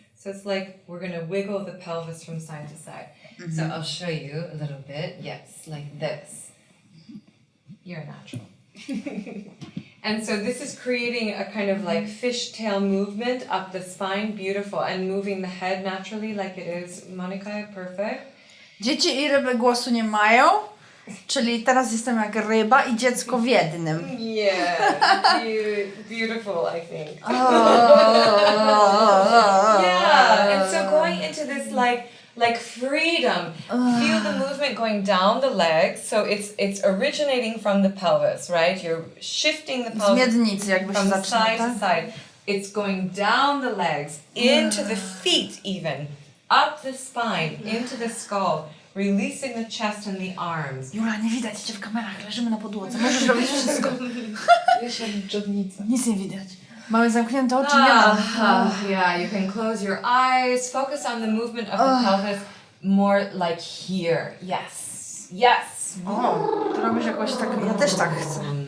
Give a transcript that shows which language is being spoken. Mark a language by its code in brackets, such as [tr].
[en] So it's like we're going to wiggle the pelvis from side to side. Mm-hmm. So I'll show you a little bit. Yes, like this. You're a natural. And so this is creating a kind of like fishtail movement up the spine. Beautiful. And moving the head naturally like it is. Monica, perfect. [pl] Dzieci i ryby głosu nie mają, czyli teraz jestem jak ryba i dziecko w jednym. [en] Yeah, beautiful, I think. Oh. Yeah, and so going into this like freedom. Feel the movement going down the legs. So it's originating from the pelvis, right? You're shifting the pelvis [pl] Z miednicy jakby się [en] from [pl] zaczyna, [en] side [pl] tak? [en] to side. It's going down the legs, into the feet even, up the spine, into the skull, releasing the chest and the arms. [pl] Jula, nie widać cię w kamerach, leżymy na podłodze. Możesz robić wszystko. Wiesz, jak dżownica. Nic nie widać. Mamy zamknięte oczy, nie ma. [en] Yeah, you can close your eyes, focus on the movement of the pelvis more like here. Yes, yes. [pl] To robisz jakoś tak, ja też tak chcę.